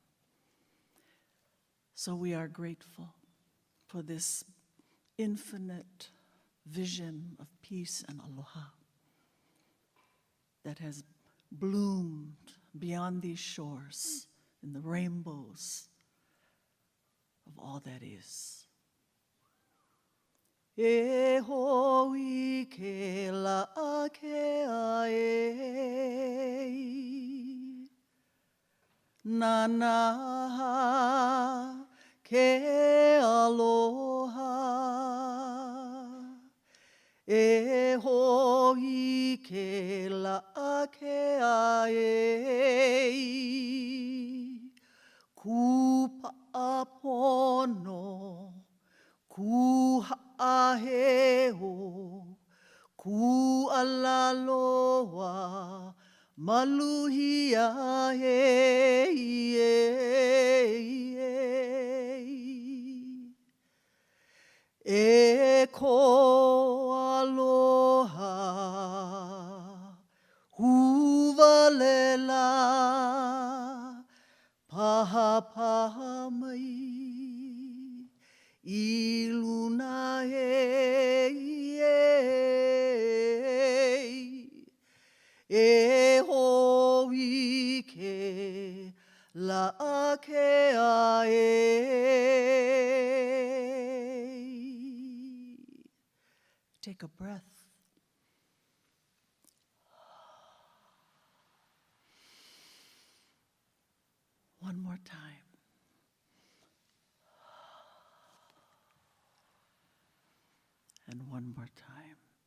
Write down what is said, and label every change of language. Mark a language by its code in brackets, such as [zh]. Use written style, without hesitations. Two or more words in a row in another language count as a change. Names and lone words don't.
[en] So we are grateful for this infinite vision of peace and aloha that has bloomed beyond these shores in the rainbows of all that is. [haw] E hoi ke la ke ae, nana ke aloha, e hoi ke la ke ae, ku pa'apono, ku ha'aheo, ku alaloa, maluhia e ko aloha, huvalela, paha paha mai, iluna e hoi ke la ke ae. [en] Take a breath. One more time. And one more time.